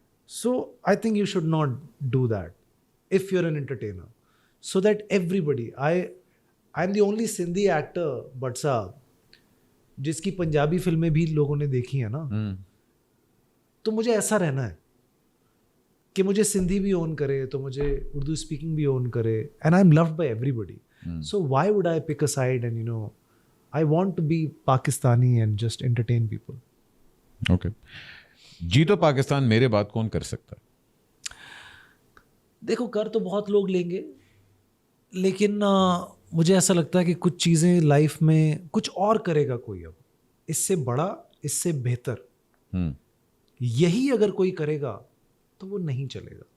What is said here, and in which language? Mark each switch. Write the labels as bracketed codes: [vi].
[en] So I think you should not do that if you're an entertainer, so that everybody, I'm the only Sindhi actor but [ur] صاحب جس کی پنجابی فلمیں بھی لوگوں نے دیکھی ہیں نا, تو مجھے ایسا رہنا ہے کہ مجھے سندھی بھی اون کرے, تو مجھے اردو اسپیکنگ بھی اون کرے, [en] and I'm loved by everybody. So why would I pick a side and I want to be Pakistani and just entertain people. Okay. [ur] جی تو پاکستان میرے بات کون کر سکتا ہے؟ دیکھو کر تو بہت لوگ لیں گے, لیکن مجھے ایسا لگتا ہے کہ کچھ چیزیں لائف میں کچھ اور کرے گا کوئی, اب اس سے بڑا, اس سے بہتر, یہی اگر کوئی کرے گا تو وہ نہیں چلے گا,